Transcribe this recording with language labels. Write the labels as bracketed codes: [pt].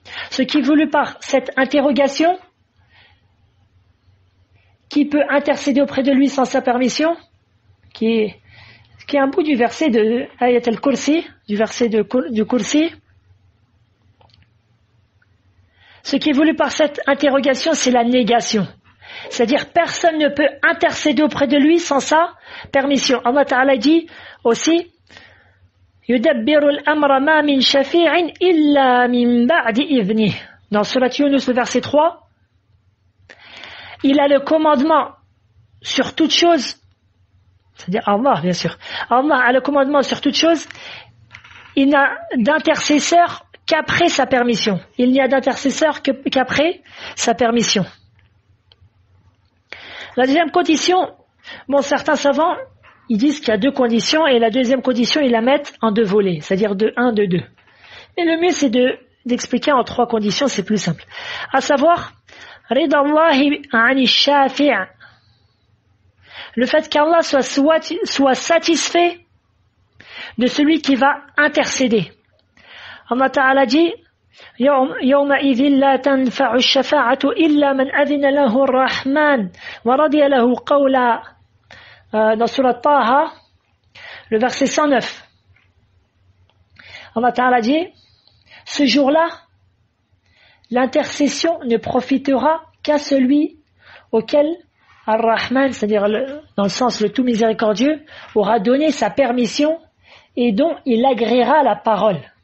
[fr] Ce qui est voulu par cette interrogation, qui peut intercéder auprès de lui sans sa permission, qui est un bout du verset de Ayat al-Kursi, du verset du Kursi. Ce qui est voulu par cette interrogation, c'est la négation. C'est-à-dire, personne ne peut intercéder auprès de lui sans sa permission. Allah Ta'ala dit aussi, [ar] يُدَبِّرُ الْأَمْرَ مَا مِنْ شَفِيعٍ إِلَّا مِنْ بَعْدِ إِذْنِهِ. [fr] Dans Surat Yunus, le verset 3, il a le commandement sur toute chose, c'est-à-dire Allah, bien sûr. Allah a le commandement sur toute chose, il n'a d'intercesseur qu'après sa permission. Il n'y a d'intercesseur qu'après sa permission. La deuxième condition, certains savants, ils disent qu'il y a deux conditions, et la deuxième condition, ils la mettent en deux volets, c'est-à-dire de 1, de 2. Mais le mieux, c'est d'expliquer en trois conditions, c'est plus simple. À savoir, [ar] ridallahi ani shafi', [fr] le fait qu'Allah soit satisfait de celui qui va intercéder. Allah Ta'ala dit, [ar] يومئذ لا تنفع الشفاعة إلا من أذن له الرحمن ورضي له قولا. [fr] Dans Surat Taha, le verset 109, Allah Ta'ala dit, ce jour-là, l'intercession ne profitera qu'à celui auquel Ar-Rahman, c'est-à-dire dans le sens le tout miséricordieux, aura donné sa permission et dont il agréera la parole.